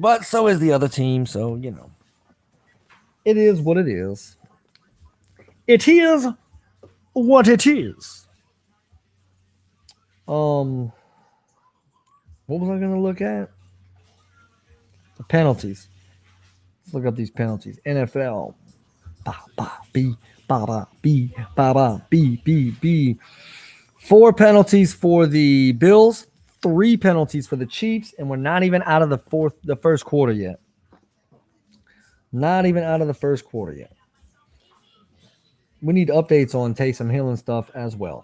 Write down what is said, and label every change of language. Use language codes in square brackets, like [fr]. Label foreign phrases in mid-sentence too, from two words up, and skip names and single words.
[en] But so is the other team, so, you know, it is what it is. It is what it is. What was I going to look at? The penalties. Let's look up these penalties. NFL. Ba, ba, B, ba, ba, B, ba, ba, B, B, B. 4 penalties for the Bills, 3 penalties for the Chiefs, and we're not even out of the first quarter yet. Not even out of the first quarter yet. We need updates on Taysom Hill and stuff as well.